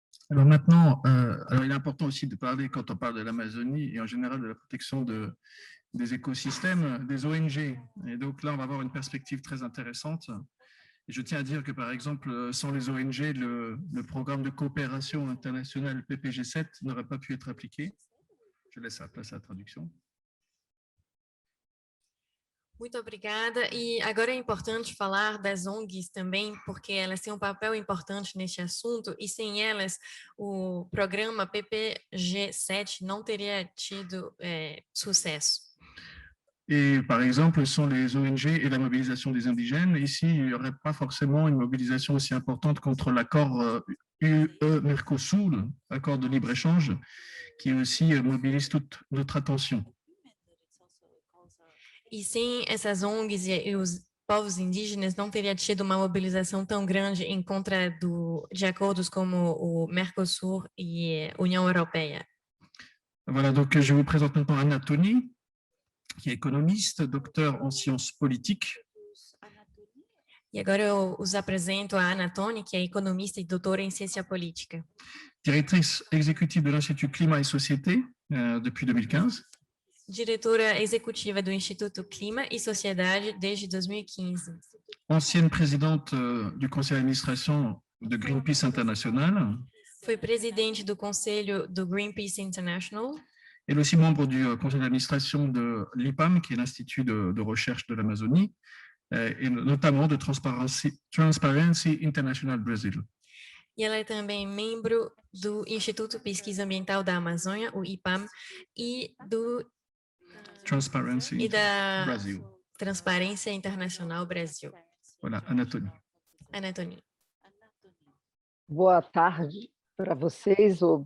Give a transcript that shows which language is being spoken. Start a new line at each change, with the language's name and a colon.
French: Alors maintenant, il est important aussi de parler, quand on parle de l'Amazonie et en général de la protection des écosystèmes, des ONG. Et donc là, on va avoir une perspective très intéressante. Et je tiens à dire que, par exemple, sans les ONG, le programme de coopération internationale PPG7 n'aurait pas pu être appliqué. Je laisse la place à la traduction.
Portuguese: Muito obrigada. E agora é importante falar das ONGs também, porque elas têm um papel importante neste assunto, e sem elas o programa PPG7 não teria tido sucesso.
French: Et par exemple, ce sont les ONG et la mobilisation des indigènes. Ici, il n'y aurait pas forcément une mobilisation aussi importante contre l'accord UE-Mercosur, accord de libre-échange, qui aussi mobilise toute notre attention.
Portuguese: E sem essas ONGs e os povos indígenas não teria tido uma mobilização tão grande em contra de acordos como o Mercosur e a União Europeia.
French: Voilà, donc je vous présente maintenant Anna Toni, qui est économiste, docteur en sciences politiques.
Portuguese: E agora eu os apresento a Anna Toni, que é economista e doutora em ciência política.
French: Directrice exécutive de l'Institut Climat et Société depuis 2015.
Portuguese: Diretora executiva do Instituto Clima e Sociedade desde 2015.
French: Ancienne présidente du conseil d'administration de Greenpeace International.
Portuguese: Foi presidente do conselho do Greenpeace International.
French: Elle est aussi membre du conseil d'administration de l'IPAM, qui est l'Institut de recherche de l'Amazonie, et notamment de Transparency International Brazil.
Portuguese: E ela é também membro do Instituto Pesquisa Ambiental da Amazônia, o IPAM, e da Brasil. Transparência Internacional Brasil.
French: Voilà, Anna Toni.
Portuguese: Anna Toni. Boa tarde para vocês.